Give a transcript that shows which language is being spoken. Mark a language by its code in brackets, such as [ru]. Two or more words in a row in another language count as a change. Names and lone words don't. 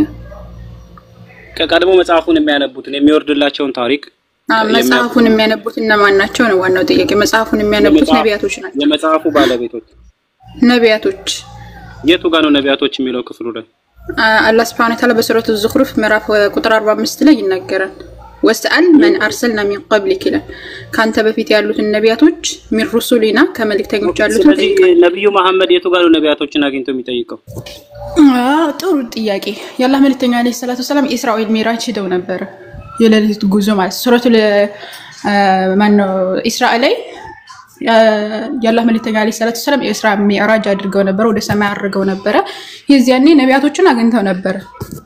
[am] ከቀድሞ መጽሐፉን የሚያነቡትን የሚወርድላቸውን ታሪክ መጽሐፉን የሚያነቡት እነማን ናቸው ነው ዋናው ጥያቄ መጽሐፉን የሚያነቡት ነቢያቶች ናቸው የመጽሐፉ ባለቤቶች ነቢያቶች የቱ ጋር ነው ነቢያቶች የሚለው ክፍሉ ላይ አላህ [ar] سبحانه وتعالى [am] በሱረቱ الزخرف ምዕራፍ ቁጥር 45 ላይ ይናገራል [ar] واسأل من أرسلنا من قبلك [am] ካንተ በፊት ያሉት ነቢያቶች [ar] من رسلنا [am] ከመልእክተኞች ያሉት ነብዩ መሐመድ የቱ ጋር ነው ነቢያቶችን አግኝቶ የሚጠይቀው ጥሩ ጥያቄ ያላህ መልእክተኛ [ar] عليه الصلاة السلام [am] ኢስራኤል ሚራጅ ሄደው ነበር የሌሊት ጉዞ ማለት ሱረቱል ማነው ኢስራኤል ላይ ያላህ መልእክተኛ [ar] عليه الصلاة السلام [am] ኢስራ ሚራጅ አድርገው ነበር ወደ ሰማይ አድርገው ነበር የዚያኔ ነቢያቶችን አግኝተው ነበር